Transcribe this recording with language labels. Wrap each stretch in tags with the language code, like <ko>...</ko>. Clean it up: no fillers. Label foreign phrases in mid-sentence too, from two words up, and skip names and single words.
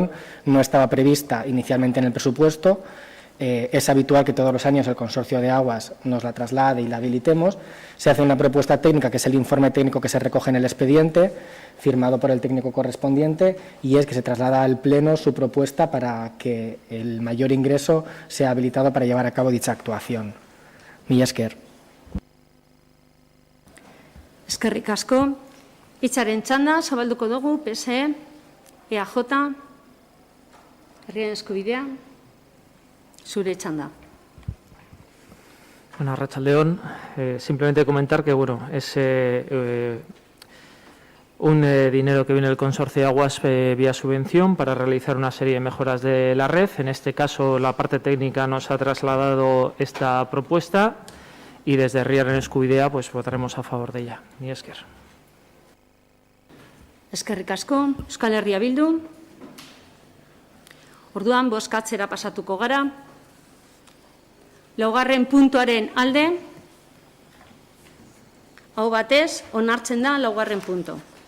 <es>Esta subvención no estaba prevista inicialmente en el presupuesto es habitual que todos los años el Consorcio de Aguas nos la traslade y la habilitemos. Se hace una propuesta técnica, que es el informe técnico que se recoge en el expediente, firmado por el técnico correspondiente, y es que se traslada al Pleno su propuesta para que el mayor ingreso sea habilitado para llevar a cabo dicha actuación.</es> <eu>Mila esker. Eskerrik asko. Hitzaren txanda, zabalduko dugu, PSE, EAJ, Herriaren Eskubidea, zure txanda. Bueno, Arratsaldeon,</eu> <es>simplemente comentar que es un dinero que viene del Consorcio de Aguas vía subvención para realizar una serie de mejoras de la red. En este caso, la parte técnica nos ha trasladado esta propuesta y desde Herriaren Eskubidea pues votaremos a favor de ella.</es> <eu>Mila esker. Eskerrik asko. Euskal Herria Bildu. Orduan, bozkatzera pasatuko gara. Laugarren puntuaren alde, hau batez, onartzen da laugarren puntu.</eu>